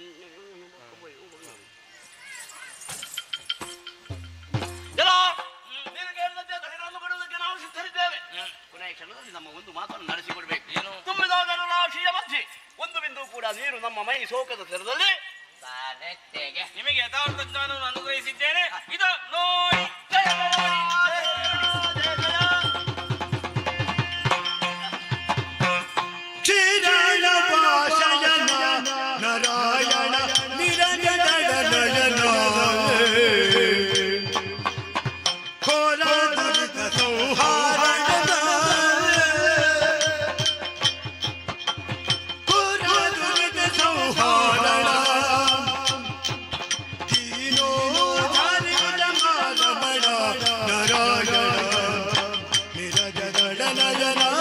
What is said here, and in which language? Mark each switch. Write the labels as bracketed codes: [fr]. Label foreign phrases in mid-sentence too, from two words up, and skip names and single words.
[kn] ನಿನಗೆ ಹೇಳಿದಂತೆ ತಲೆಗಳನ್ನು ಕೊಡುವುದಕ್ಕೆ ನಾವು ಸಿದ್ಧರಿದ್ದೇವೆ. ಕೊನೆಯ ಕ್ಷಣದಲ್ಲಿ ನಮ್ಮ ಒಂದು ಮಾತನ್ನು ನಡೆಸಿಕೊಡ್ಬೇಕು. ಏನು? ತುಂಬಿದ ಜಲರಾಶಿಯ ಮಧ್ಯೆ ಒಂದು ಬಿಂದು ಕೂಡ ನೀರು ನಮ್ಮ ಮೈ ಸೋಕದ ತೆರದಲ್ಲಿ ನಿಮಗೆ ಯಥಾರ್ಥ ಜ್ಞಾನವನ್ನು ಅನುಗ್ರಹಿಸಿದ್ದೇನೆ. ಇದು ನೋಡಿ. ಕ್ಷೀರಾಳ ಪಾಶಯನ ನಾರಾಯಣ ನಿರಂಜನ ನಯನ ಕೋಲ ದುರಿತ ಸಂಹಾರಣ ಕೋಲ ದುರಿತ ಸಂಹಾರಣ ದೀನೋ ಧಾರಿತ ಮಾನವಣ ನಾರಾಯಣ ನಿರಂಜನ ನಯನ